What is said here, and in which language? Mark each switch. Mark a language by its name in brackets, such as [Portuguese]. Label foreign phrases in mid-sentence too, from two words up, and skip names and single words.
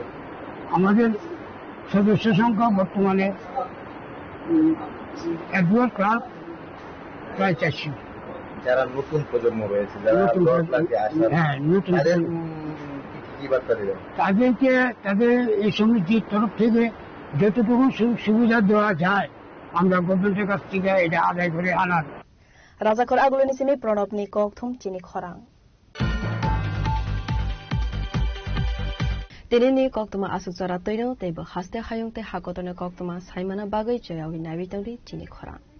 [Bangla] আমাদের সদস্য সংখ্যা বর্তমানে অ্যাডভোকেট ক্লার্ক প্রায় 400। যারা নতুন প্রজন্ম রয়েছে, কি বার্তা দিলেন তাদেরকে? তাদের এই সমিতির তরফ থেকে যতটুকু সুবিধা দেওয়া যায় আমরা গভর্নমেন্টের কাছ থেকে এটা আদায় করে আনার। [Kok Borok] Razakor aglonisimi pronopni kokthum chini khorang. Tenini koktuma asukjara toino teibo haste hayungte hakotone koktuma saimana bagai joyawi nabitangri chini khorang.